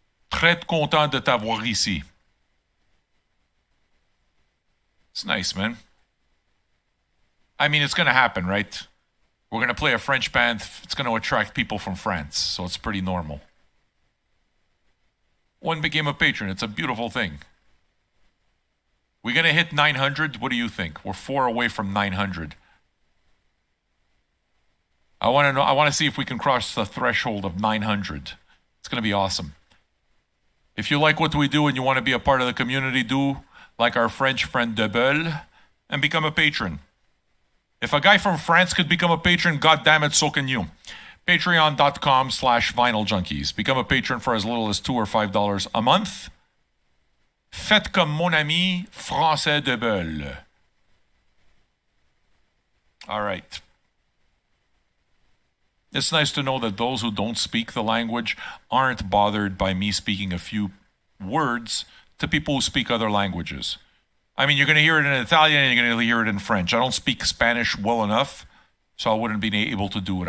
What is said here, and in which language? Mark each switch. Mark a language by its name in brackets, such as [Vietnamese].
[French] Très content de t'avoir ici. [English] It's nice, man. I mean, it's going to happen, right? We're going to play a French band. It's going to attract people from France, so it's pretty normal. One became a patron. It's a beautiful thing. We're going to hit 900. What do you think? We're 4 away from 900. I want to know. I want to see if we can cross the threshold of 900. It's going to be awesome. If you like what we do and you want to be a part of the community, do like our French friend Double and become a patron. If a guy from France could become a patron, God damn it, so can you. Patreon.com/Vinyl Junkies. Become a patron for as little as $2 or $5 a month. [French] Faites comme mon ami Français Double. [English] All right. It's nice to know that those who don't speak the language aren't bothered by me speaking a few words to people who speak other languages. I mean, you're going to hear it in Italian and you're going to hear it in French. I don't speak Spanish well enough, so I wouldn't be able to do it.